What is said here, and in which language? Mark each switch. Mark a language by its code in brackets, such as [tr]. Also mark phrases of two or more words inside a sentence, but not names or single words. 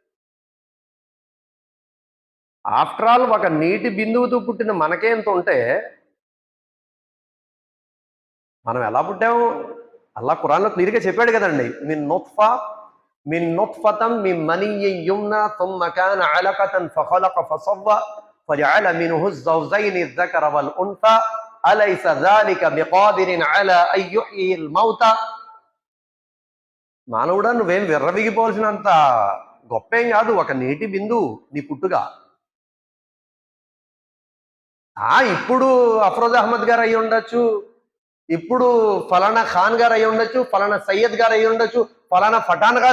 [en] after all [te] ఒక నీటి బిందువుతో పుట్టిన మనకే ఎంత ఉంటే మనం ఎలా పుట్టాము? అల్లాహ్ ఖురాన్లో క్లియర్గా చెప్పాడు కదండి, [ar] من نطفة من مني يمنى ثم كان علقة فخلق فسوى فجعل منه الزوجين الذكر والانثى أليس ذلك بقادر على ان يحيي الموتى. [te] మానవుడా, నువ్వేం విర్రవీగిపోవాల్సినంత గొప్పేం కాదు, ఒక నీటి బిందువు నీ పుట్టుగా. ఇప్పుడు అఫ్రోజ్ అహ్మద్ గారు అయ్యి ఉండొచ్చు, ఇప్పుడు ఫలానా ఖాన్ గారు అయ్యి ఉండొచ్చు, ఫలానా సయ్యద్ గారు అయ్యి ఉండొచ్చు, ఫలానా ఫఠాన్ గారు.